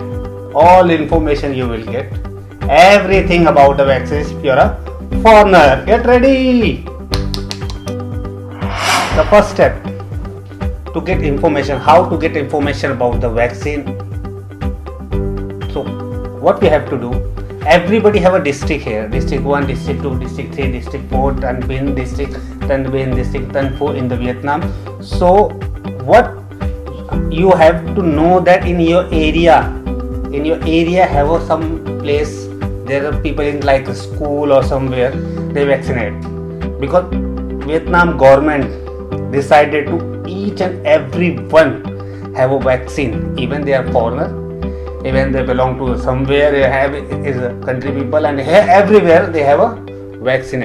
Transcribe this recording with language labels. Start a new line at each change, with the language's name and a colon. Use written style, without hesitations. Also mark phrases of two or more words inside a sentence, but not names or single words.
English: All information you will get. Everything about the vaccine if you are a foreigner. Get ready. The first step to get information, how to get information about the vaccine. So what we have to do, everybody have a district here, district 1, district 2, district 3, district 4, Tan Binh district, Tan Binh district, Tan Phu in the Vietnam. So what you have to know that in your area have some place, there are people in like a school or somewhere, they vaccinate, because Vietnam government decided to each and every one have a vaccine, even they are foreigner, even they belong to somewhere, they have is a country people, and here everywhere they have a vaccinate.